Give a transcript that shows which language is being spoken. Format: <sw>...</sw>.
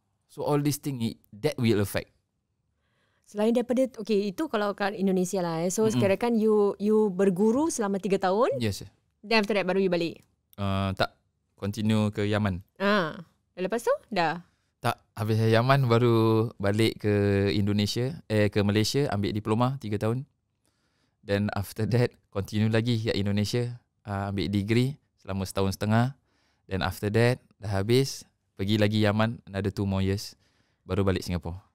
<en>So all these things that will affect.</en> <ms>Selain daripada itu kalau kat Indonesia lah. So sekarang kan you berguru selama 3 tahun.</ms> <en>Yes. Then after that baru you balik.</en> <ms>Tak, continue ke Yaman. Lepas tu dah. Tak, habis Yaman baru balik ke Indonesia, ke Malaysia, ambil diploma 3 tahun.</ms> <en>Then after that</en> <ms>continue lagi kat Indonesia, ambil degree selama 1.5 tahun. Then after that dah habis, pergi lagi Yaman</ms> <en>another 2 more years.</en> <ms>baru balik Singapore.</ms>